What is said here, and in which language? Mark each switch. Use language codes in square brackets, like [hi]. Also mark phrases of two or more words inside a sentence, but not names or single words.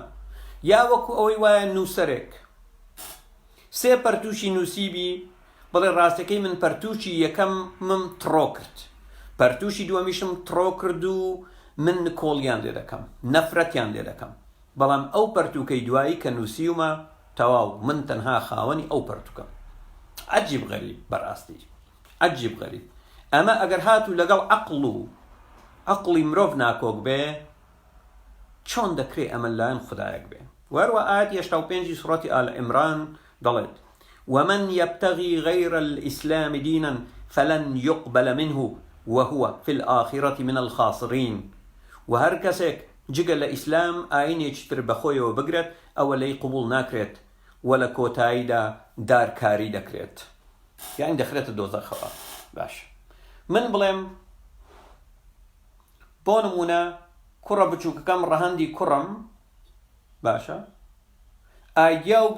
[ckb] یا وەکو ئەوەی وایە نووسەرێک سێ پەرتوشی نووسیبی بڵێ ڕاستەکەی من پەرتوشی یەکەمم تڕۆ کرد، پەرتوشی دووەمیشم تڕۆ کرد و من نکۆڵیان لێ دەکەم، نەفرەتیان لێ دەکەم، بەڵام ئەو پەرتوکەی دوایی کە نووسیومە تەواو من تەنها خاوەنی ئەو پەرتوکەم. عەجیب غەریب، بەڕاستی عەجیب غەریب. ئەمە ئەگەر هاتوو لەگەڵ عەقڵی مرۆڤ ناکۆک بێ چۆن دەکرێت ئەمە لایەن خودایەک بێ؟ وەروە ئاەتی 85 سوڕەتی ئال عیمران دەڵێت [ar] ومن يبتغي غير الإسلام دينا فلن يقبل منه وهو في الآخرة من الخاسرين. [ckb] وهر كسك جگە لە ئیسلام ئاینێکی تر بەخۆیەوە بگرێت ئەوە لەی قبول ناکرێت و لە کۆتاییدا دارکاری دەکرێت، یان دەخرێتە دۆزەخەوە. باش من بڵێم بۆ نمونە کوڕە بچووکەکەم ڕەهەندی کوڕم باشە ئایدیا و